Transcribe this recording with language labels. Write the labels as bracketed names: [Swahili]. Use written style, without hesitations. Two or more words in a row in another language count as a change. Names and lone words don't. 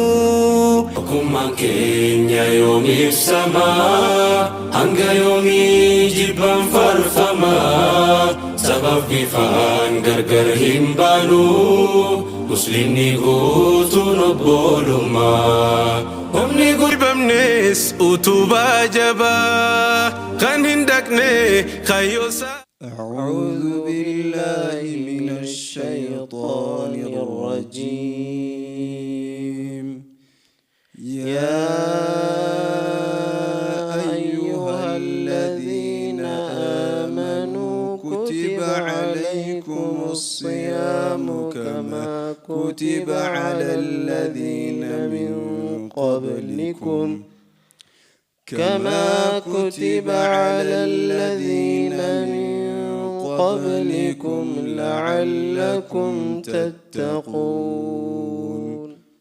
[Oromo] Tokkummaan keenya yoomiif samaa hanga yoomii jibban farfamaa sabab bifaan gargar hin baalu muslimni guutuun obbolummaa humni guddibamnes utubaa jabaa kan hin dhaqne kayyoosa. [Arabic] أعوذ بالله من الشيطان الرجيم. يا أيها الذين آمنوا كتب عليكم الصيام كما كتب على الذين من قبلكم لعلكم تتقون.